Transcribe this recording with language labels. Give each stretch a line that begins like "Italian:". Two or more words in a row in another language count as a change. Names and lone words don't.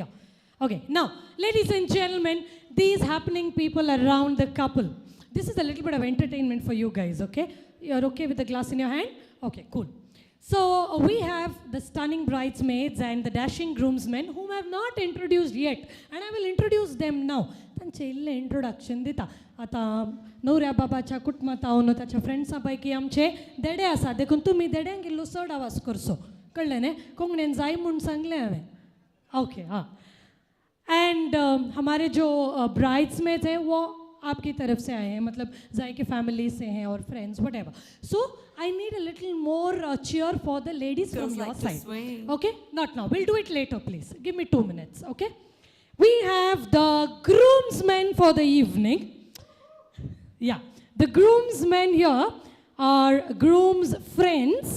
English: Okay, now, ladies and gentlemen, these happening people around the couple. This is a little bit of entertainment for you guys, okay? You're okay with the glass in your hand? Okay, cool. So, we have the stunning bridesmaids and the dashing groomsmen whom I have not introduced yet. And I will introduce them now.
Konkani: त्यांचे introduction दिता. आता नवऱ्या बाबाच्या कुटुंबात हांव ताच्या फ्रेंड्सां पैकी आमचे देडे आसा देखून तुमी देड्यांक इल्लो चड आवाज करचो कळ्ळें न्ही कोंकणीन जाय म्हूण सांगलें हांवें
English: okay
Hindi: हाँ एंड हमारे जो ब्राइड्समेड्स हैं वो आपकी तरफ से आए हैं मतलब जाय की फैमिली से हैं और फ्रेंड्स
English: whatever so I need a little more cheer for the ladies from your side okay not now we'll do it later please give me 2 minutes okay we have the groomsmen for the evening. Yeah, the groomsmen here are groom's friends.